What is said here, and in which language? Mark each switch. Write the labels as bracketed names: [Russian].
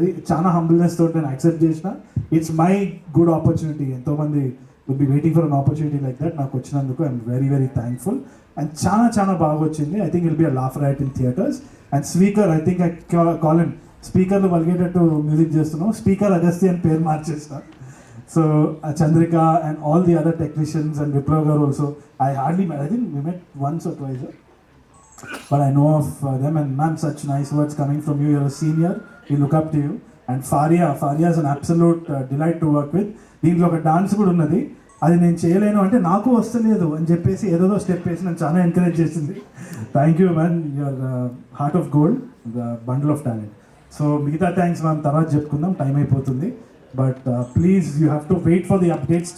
[Telugu] చాలా హంబుల్నెస్ తోటి నేను యాక్సెప్ట్ చేసిన. [English] It's my good opportunity. ఎంతోమంది will be waiting for an opportunity like that. [Telugu] నాకు వచ్చినందుకు [English] I'm very very thankful. And [Telugu] చాలా బాగా వచ్చింది. [English] I think will be a laugh riot in theatres. And speaker, I think I call him, [Telugu] స్పీకర్లు వలిగేటట్టు music చేస్తున్నాం, speaker Agasti అని పేరు మార్చేస్తా. [English] So Chandrika and all the other technicians and Viplav garu also, I hardly met, I think we met once or twice, but I know of them. And ma'am, such nice words coming from you. You're a senior, we look up to you. And Faria is an absolute delight to work with. [Telugu] దీంట్లో ఒక dance కూడా ఉన్నది, అది నేను చేయలేను అంటే నాకు వస్తలేదు అని చెప్పేసి ఏదో స్టెప్ వేసి నన్ను చాలా ఎంకరేజ్ చేసింది. [English] Thank you man, your heart of gold, the bundle of talent. [Telugu] So మిగతా థ్యాంక్స్ మనం తర్వాత చెప్పుకుందాం, టైం అయిపోతుంది. [English] But please you have to wait for the updates.